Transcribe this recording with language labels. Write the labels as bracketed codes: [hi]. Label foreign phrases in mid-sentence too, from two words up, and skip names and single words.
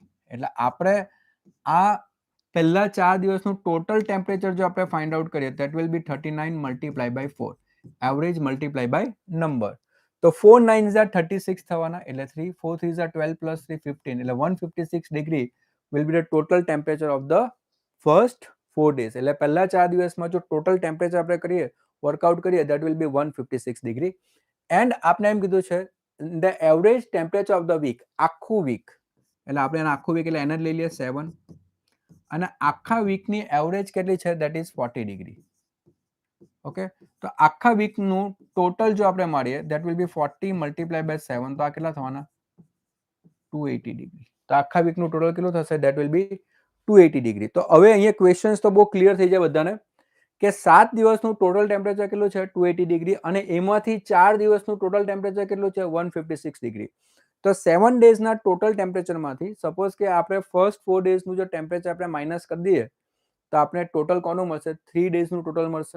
[gu] એટલે આપણે આ પહેલા 4 દિવસનું [en] total temperature [gu] જો આપણે [en] find out કરીએ that will be 39 multiply by 4, average multiply by number. તો 4 9s are 36 [gu] થવાના, એટલે [en] 3 4 3s are 12 plus 3 15, એટલે 156 ડિગ્રી will be the total temperature of the first 4 days. [gu] એટલે પહેલા 4 દિવસમાં જો [en] total temperature [gu] આપણે કરીએ, વર્કઆઉટ કરીએ, [en] that will be 156 ડિગ્રી. એન્ડ [gu] આપણે એમ કીધું છે [en] the average temperature of the week, [gu] આખું વીક, એટલે આપણે એના આખું વીક એટલે એને જ લઈ લઈએ 7, અને આખા વીકની એવરેજ કેટલી છે [en] that is 40 degree. [gu] ઓકે, તો આખા વીકનું ટોટલ જો આપણે મારીએ [en] that will be 40 multiplied by 7, [gu] તો આ કેટલા થવાના 280 ડિગ્રી. તો આખા વીકનું ટોટલ કેટલું થશે [en] that will be 280 degree. [gu] તો હવે અહીંયા ક્વેશ્ચન્સ તો બહુ ક્લિયર થઈ જાય બધાને કે 7 દિવસનું [en] total temperature [gu] કેટલું છે 280 ડિગ્રી, અને એમાંથી 4 દિવસનું [en] total temperature [gu] કેટલું છે 156 ડિગ્રી. તો 7 ડેઝના [en] total temperatureમાંથી [gu] સપોઝ કે આપણે [en] first 4 daysનું [gu] જો ટેમ્પરેચર આપણે માઇનસ કરી દઈએ તો આપણે ટોટલ કોનું મળશે 3 ડેઝનું ટોટલ મળશે.